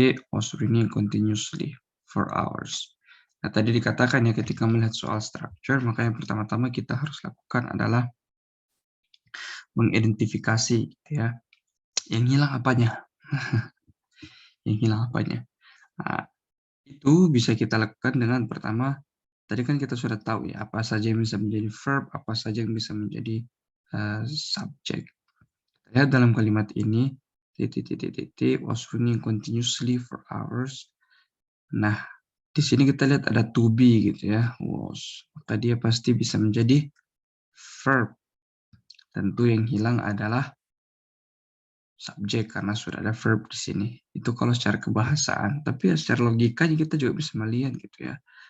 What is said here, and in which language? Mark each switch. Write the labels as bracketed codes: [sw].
[en] Was ringing continuously for hours. [id] Nah, tadi dikatakan ya ketika melihat soal structure, maka yang pertama-tama kita harus lakukan adalah mengidentifikasi ya. Yang hilang apanya? Yang hilang apanya? Nah, itu bisa kita lakukan dengan pertama, tadi kan kita sudah tahu ya, apa saja yang bisa menjadi verb, apa saja yang bisa menjadi subjek. Lihat dalam kalimat ini, [en] was running continuously for hours. [id] Nah, di sini kita lihat ada to be gitu ya, was. Maka dia pasti bisa menjadi verb. Tentu yang hilang adalah subjek karena sudah ada verb di sini. Itu kalau secara kebahasaan. Tapi ya secara logika kita juga bisa melihat gitu ya.